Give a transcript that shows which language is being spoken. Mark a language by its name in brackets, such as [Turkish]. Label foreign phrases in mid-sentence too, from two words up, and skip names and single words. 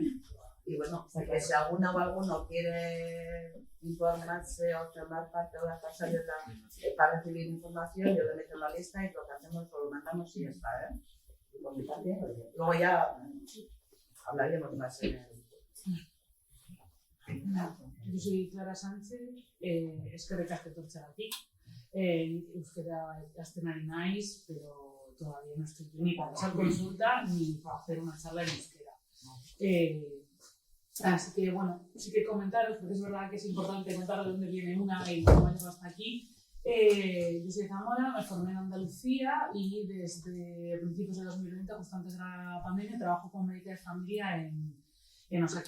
[Spanish] Y bueno, que si alguna o alguno quiere informarse o tomar parte o las pasar para recibir información, yo le meto en la lista y lo que hacemos lo mandamos y ya está, ¿eh? Y por mi parte, luego ya hablaríamos más en el... Yo soy Clara Sánchez, [Basque] eskerrik asko etortzeagatik. Euskera ikasten ari naiz, [Spanish] pero todavía no estoy ni para hacer consulta ni para hacer una charla en euskera. Así que bueno, sí que comentaros, porque es verdad que es importante contar de dónde viene una y cómo ha llegado hasta aquí. Yo soy de Zamora, me formé en Andalucía y desde principios de 2020, justo antes de la pandemia, trabajo como médica de familia en Osakidetza.